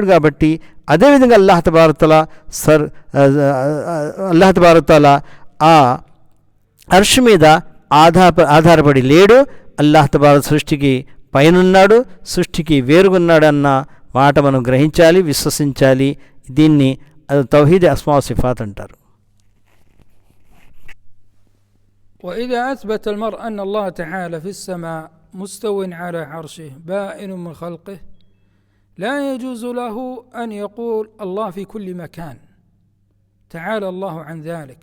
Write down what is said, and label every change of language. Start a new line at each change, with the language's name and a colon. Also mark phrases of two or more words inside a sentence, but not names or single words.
Telugu: కాబట్టి అదేవిధంగా
Arabic: الله تبارك تعالى
Telugu: ఆ అర్ష్ మీద ఆధారపడి లేడు.
Arabic: الله تبارك
Telugu: సృష్టికి పైనున్నాడు, సృష్టికి వేరుగున్నాడు అన్న మాట మనం గ్రహించాలి, విశ్వసించాలి. దీన్ని
Arabic: توحيد أسماء صفات
Telugu: అంటారు.
Arabic: وإذا أثبت المرء أن الله تعالى في السماء مستو على عرشه بائن من خلقه لا يجوز له أن يقول الله في كل مكان، تعالى الله عن ذلك.